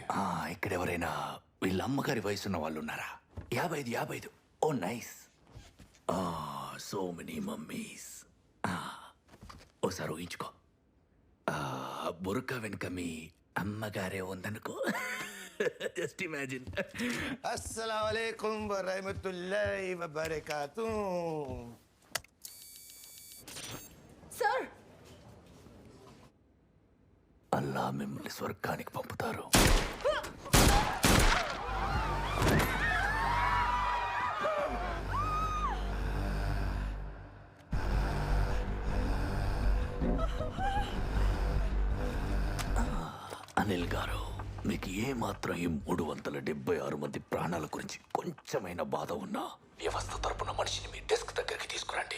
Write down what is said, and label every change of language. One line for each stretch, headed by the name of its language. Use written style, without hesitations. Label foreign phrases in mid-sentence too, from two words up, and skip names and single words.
Telugu: ఇక్కడ ఎవరైనా వీళ్ళ అమ్మగారి వయసున్న వాళ్ళు ఉన్నారా?
English: 55. Oh nice. So many mummies.
Telugu: ఓసారి ఊహించుకో, బురక వెనుక మీ అమ్మగారే ఉందనుకో.
English: Just imagine.
Arabic: السلام عليكم ورحمة الله وبركاته.
Telugu: సార్ అల్లా మిమ్మల్ని స్వర్గానికి పంపుతారు. అనిల్ గారు, మీకు ఏ మాత్రం ఈ 376 మంది ప్రాణాల గురించి కొంచెమైనా బాధ ఉన్నా వ్యవస్థ తరపున మనిషిని మీ డెస్క్ దగ్గరికి తీసుకురండి.